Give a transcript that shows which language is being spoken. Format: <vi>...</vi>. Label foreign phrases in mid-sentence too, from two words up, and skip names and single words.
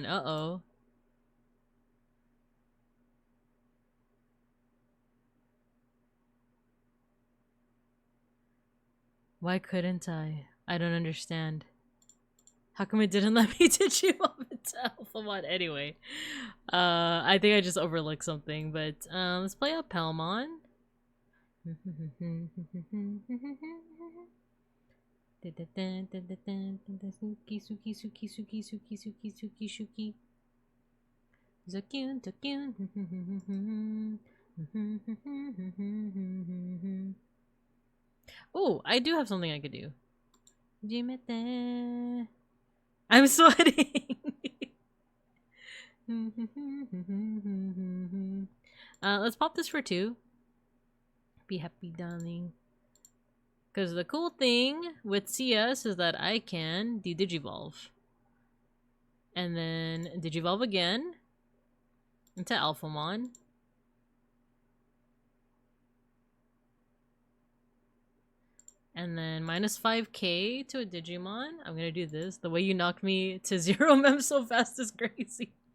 <en>Uh-oh. Why couldn't I? I don't understand. How come it didn't let me digivolve into Alphamon anyway? I think I just overlooked something, but let's play a Palmon. Suki, suki, suki, suki, suki, suki, suki, suki. Zakun, zakun. Oh, I do have something I could do. I'm sweating. Let's pop this for 2. Be happy, darling. Because the cool thing with CS is that I can de-digivolve. And then digivolve again into Alphamon. And then minus 5k to a Digimon. I'm gonna do this. The way you knocked me to 0 mem so fast is crazy.</en>